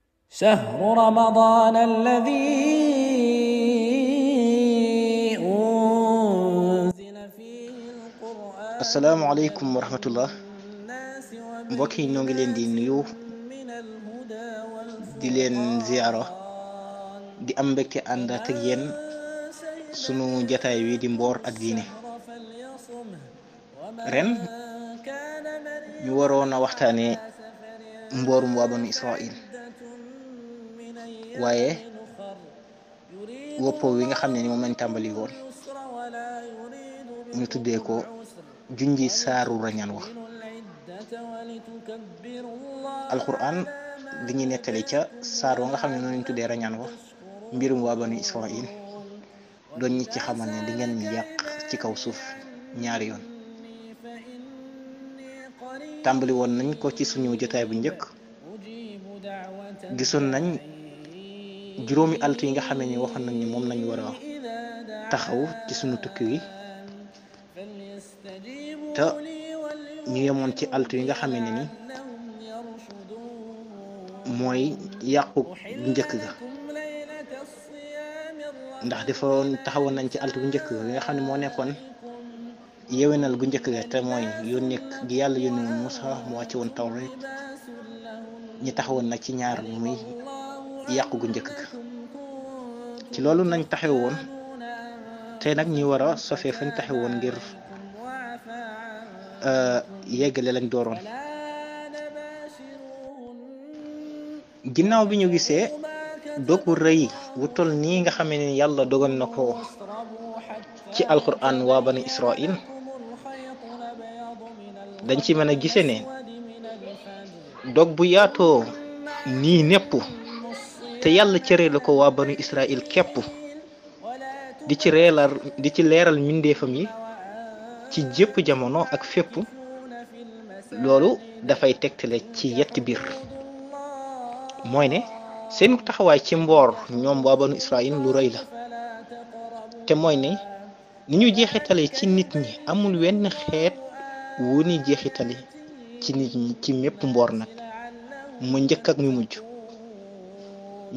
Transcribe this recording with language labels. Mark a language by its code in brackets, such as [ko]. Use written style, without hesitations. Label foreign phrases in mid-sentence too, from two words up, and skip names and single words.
[ar] شهر رمضان الذي أنزل فيه القرآن السلام عليكم ورحمة الله. للناس [wo] mbokk yi ñoo ngi leen di nuyu [ar] وبينات من الهدى [wo] di leen ziara [ar] والفرقان [wo] di am mbégte ànd ak [ar] فمن [wo] yéen [ar] شهد [wo] sunu jataay wi di [ar] منكم [wo] mboor ak diine. [ar] الشهر فليصمه ومن [wo] ren [ar] كان [wo] ñu [ar] مريضا [wo] waroon a [ar] أو [wo] waxtaane [ar] على سفر [wo] mboorum waa banu Israil, [ar] فعدة من [wo] waaye [ar] أيام أخر يريد [wo] woppoo wi nga xam [ar] الله [wo] ne ni moom lañ [ar] بكم [wo] tàmbali woon [ar] اليسر ولا يريد [wo] ñu [ar] بكم [wo] tuddee ko [ar] العسر [wo] junji saaru rañaan wax. [ar] ولتكملوا العدة ولتكبروا الله [wo] alquran [ar] على ما [wo] di ñu nettali ca [ar] هداكم [wo] saar wa nga xam ne noonu lañ [ar] ولعلكم [wo] tuddee rañaan wax [ar] تشكرون [wo] mbirum waa banu Israil, doon ñi ci [ar] وإذا [wo] xamal ne di ngeen [ar] سألك [wo] yàq ci kaw [ar] عبادي [wo] suuf ñaari yoon. [ar] عني فإني قريب [wo] tàmbali woon nañ ko ci suñu jotaay bu njëkk. [ar] أجيب دعوة [wo] gisoon nañ [ar] الداعي [wo] juróomi altu yi nga xam ne waxoon nañ ni moom lañ war a [ar] إذا [wo] taxaw ci sunu tukki wi, [ar] دعان [wo] te [ar] فليستجيبوا لي [wo] ñu yemoon ci altu yi nga xam ne ni [ar] لعلهم يرشدون [wo] mooy yàqu bu [ar] أحل [wo] njëkk ga. [ar] لكم ليلة الصيام [wo] ndax defoon taxawoon nañ ci altu bu njëkk ga nga xam ne moo nekkoon [ar] عليكم [wo] yewenal gu njëkk ga te mooy yónni gi yàlla yónni woon Musa mu wàcce woon Tawreet. [ar] لباس لهن [wo] ñi taxawoon nag ci ñaar bu muy [ar] والله [wo] yàqu gu njëkk ga. [ar] أنكم [wo] ci [ar] كنتم [wo] loolu nañ taxaw woon, [ar] تختانون [wo] tey nag ñi war a [ar] أنفسكم [wo] sofee fañ taxaw woon ngir [ar] عليكم وعفى عنكم [wo] yeggale lañ dooroon. [ar] فلا نباشروهن [wo] ginnaaw bi ñu gisee [ar] وابتغوا ما كتب [wo] dog bu rëy [ar] الله [wo] wu toll nii nga xam ne yàlla dogal na ko [ar] واشربوا حتى [wo] ci alquran waa bani Israil, [ar] يتبين لكم الخيط الأبيض من [wo] dañ ci mën a [ar] الخيط [wo] gise ne [ar] الأسود من الفجر [wo] dog bu yaatoo [ar] ثم [wo] nii népp [ar] أتموا [wo] te [ar] الصيام [wo] yàlla cëree la ko waa banu [ar] إلى [wo] Israil képp [ar] الليل ولا [wo] di ci leeral mbindeefam yi ci jépp [ar] وأنتم [wo] jamono ak fépp. [ar] عاكفون في [wo] loolu [ar] المساجد [wo] dafay tegtale ci yetti biir, [ar] فاقرضوا الله [wo] mooy ne seen taxawaay ci mboor ñoom waa banu Israil lu rëy la. [ar] فلا [wo] te mooy ne [ar] تقربوها [wo] ni ñu jeexitale ci nit ñi amul wenn xeet wu ni jeexitale ci nit ñi ci mépp mboor nag, [ar] لعلهم [wo] mu njëkk ak mu mujj. [ar] يتقون